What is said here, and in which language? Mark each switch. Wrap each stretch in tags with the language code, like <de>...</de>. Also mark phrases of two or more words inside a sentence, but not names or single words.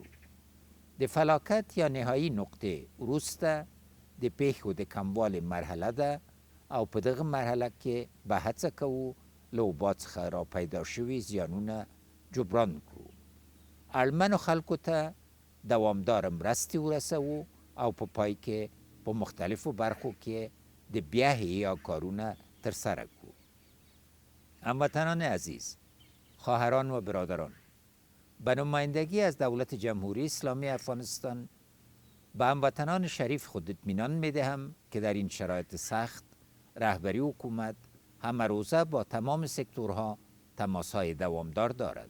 <ps>د فلاکت یا نهایي نقطې وروسته د پیښو د کموالي مرحله ده او په دغه مرحله کې به هڅه کوو له وبا څخه را پیدا شوي زیانونه جبران کړو. اړمنو خلکو ته دوامداره مرستې ورسوو او په پای کې په مختلفو برخو کې د بیا احیا کارونه ترسره کړو.</ps> <fa>هموطنان عزیز، خواهران و برادران، به نمایندگی از دولت جمهوری اسلامی افغانستان به هموطنان شریف خود اطمینان می‌دهم که در این شرایط سخت رهبری حکومت همه روزه با تمام سکتورها تماس‌های دوامدار دارد.</fa>